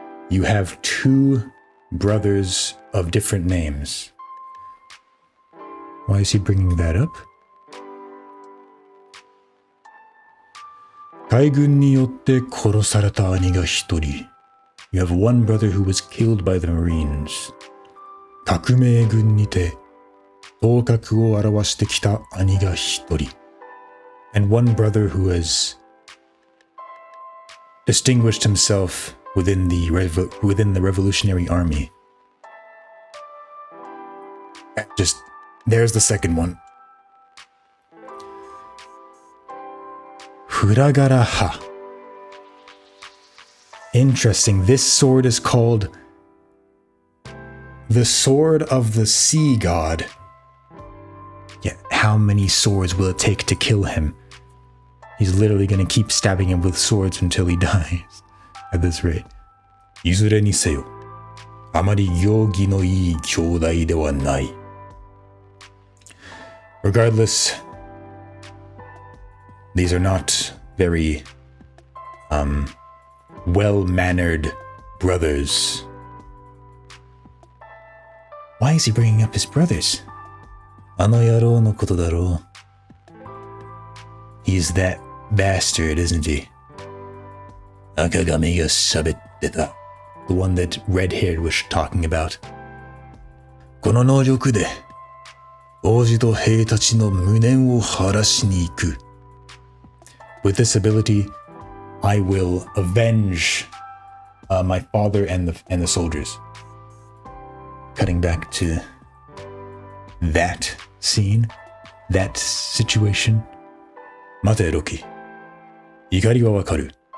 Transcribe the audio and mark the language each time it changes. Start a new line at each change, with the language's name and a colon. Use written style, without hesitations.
English: You have two brothers of different names. Why is he bringing that up?
Japanese: 海軍によって殺された兄が一人。
English: You have one brother who was killed by the Marines.
Japanese: 革命軍にて頭角を現してきた兄が一人。
English: And one brother who has distinguished himself within the Revolutionary Army. There's the second one. Furagaraha. Interesting. This sword is called the Sword of the Sea God. Yeah, how many swords will it take to kill him? He's literally going to keep stabbing him with swords until he dies. At this rate.
Japanese: いずれにせよ、あまり行儀のいい兄弟ではない。
English: Regardless, these are not very well-mannered brothers. Why is he bringing up his brothers?
Japanese: あの野郎のことだろう。
English: He's that bastard, isn't he?
Japanese: 赤髪が喋ってた。
English: The one that red-haired was talking about.
Japanese: この能力で王子と兵たちの無念を晴らしに行く。
English: With this ability, I will avenge my father and the soldiers. Cutting back to that scene, that situation.
Japanese: 待て、ロキ。怒りはわかる。